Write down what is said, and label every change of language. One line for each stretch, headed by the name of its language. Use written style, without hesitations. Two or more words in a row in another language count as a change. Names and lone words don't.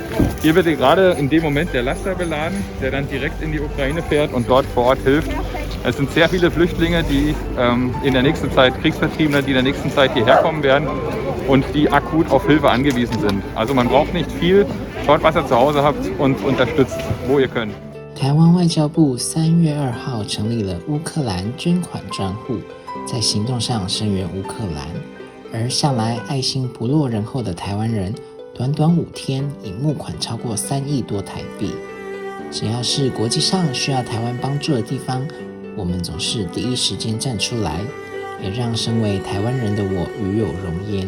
German: Hier wird gerade in dem Moment der Laster beladen, der dann direkt in die Ukraine fährt und dort vor Ort hilft. Es sind sehr viele Flüchtlinge, die in der nächsten Zeit, Kriegsvertriebene, die in der nächsten Zeit hierher kommen werden und die akut auf Hilfe angewiesen sind. Also man braucht nicht viel, schaut, was ihr zu Hause habt und unterstützt, wo ihr könnt.
Chinese: 台湾外交部3月2号成立了乌克兰捐款账户，在行动上声援乌克兰。而向来爱心不落人后的台湾人，短短5天已募款超过3亿多台币。只要是国际上需要台湾帮助的地方，我们总是第一时间站出来，也让身为台湾人的我与有荣焉。